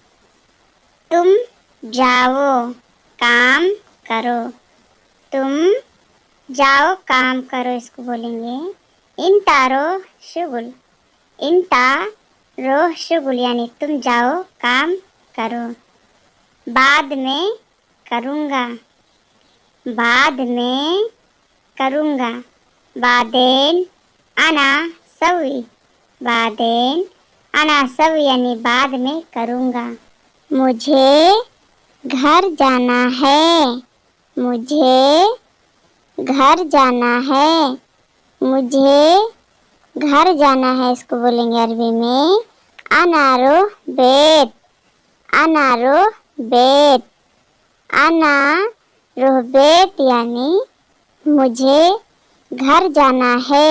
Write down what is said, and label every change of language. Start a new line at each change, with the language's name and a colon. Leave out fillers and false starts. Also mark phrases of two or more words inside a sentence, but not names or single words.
Urdu: تم جاؤ کام کرو، تم جاؤ کام کرو، اس کو بولیں گے
Arabic: انتا روح شغل، انتا روح شغل
Urdu: یعنی تم جاؤ کام کرو۔ بعد میں کروں گا، بعد میں کروں گا۔
Arabic: بعدین انا سوی، بعدین انا سوی یعنی
Urdu: بعد میں کروں گا۔ مجھے گھر جانا ہے، مجھے گھر جانا ہے، مجھے گھر جانا ہے، اس کو بولیں گے عربی میں
Arabic: انا روح بیت، انا روح بیت، انا روح بیت
Urdu: یعنی مجھے گھر جانا ہے۔